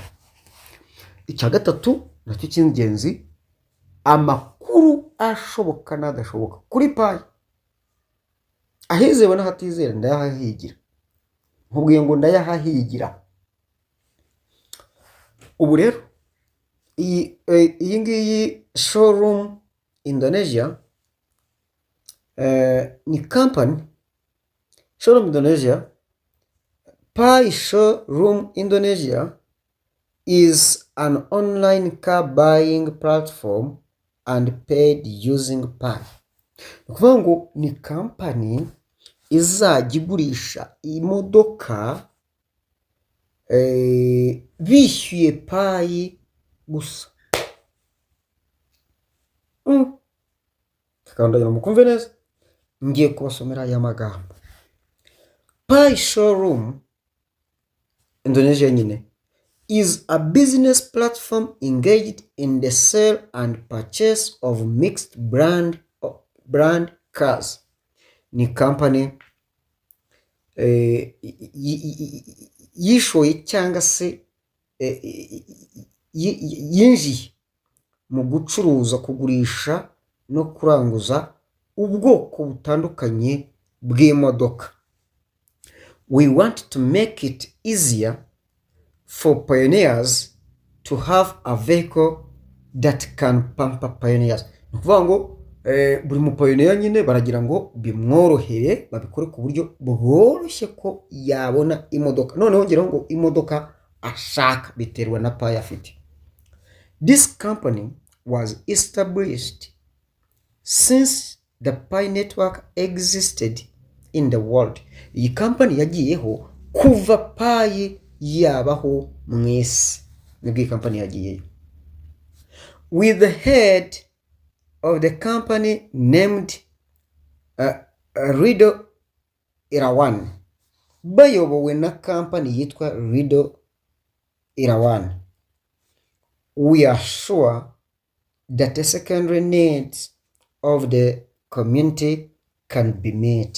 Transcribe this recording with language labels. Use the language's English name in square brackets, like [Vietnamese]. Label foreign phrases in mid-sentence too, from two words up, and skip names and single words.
[Kinyarwanda] Icya gatatu nacyo cy'ingenzi, amakuru ashoboka n'adashoboka kuri payi. Ahizewe n'ahatizera ndayahahigira. Nkubwiye ngo ndayahahigira. Ubu rero iyi ngiyi showroom Indonesia ni company. [English] Showroom Indonesia, Pi Showroom Indonesia is an online car buying platform and paid using Pi. [Kinyarwanda] Ukuvuga ngo ni company izajya igurisha imodoka bishyuye Pi gusa. Kandagira mukumve neza, ngiye kubasomera aya magambo. [English] Pi Showroom Indonesia nyine is a business platform engaged in the sale and purchase of mixed brand cars. [Kinyarwanda] Ni company yishoye cyangwa se yinjiye mu gucuruza, kugurisha no kuranguza ubwoko butandukanye bw'imodoka. [English] We want to make it easier for pioneers to have a vehicle that can pamper pioneers. [Kinyarwanda] Nukuvuga ngo buri mu pioneer nyine baragira ngo bimworohere, babikore ku buryo bworoshye ko yabona imodoka. Noneho ngiraho ngo imodoka ashaka biterwa na Pi afite. [English] This company was established since the Pi network existed in the world. [Kinyarwanda] Iyi company yagiyeho kuva Pi yabaho mwese. Nibwo iyi company yagiyeyo. [English] With the head of the company named Rido Irawan. [Kinyarwanda] Bayobowe na company yitwa Rido Irawan. [English] We are sure that the secondary needs of the community can be met.